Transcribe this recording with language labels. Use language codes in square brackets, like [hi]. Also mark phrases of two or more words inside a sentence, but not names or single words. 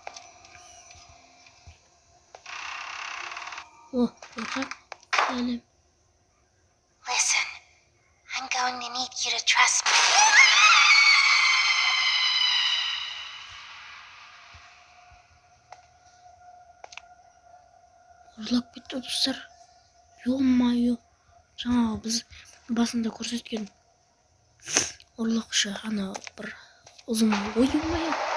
[kk] О, қорқақ. Сәлем. [en] Listen, I'm going to need you to trust me. [kk] Ұрлап кетті достар. [ru] Ё-моё. [kk] Жаңағы біз басында көрсеткен ұрлықшы ана бір ұзын ой-ой-ой.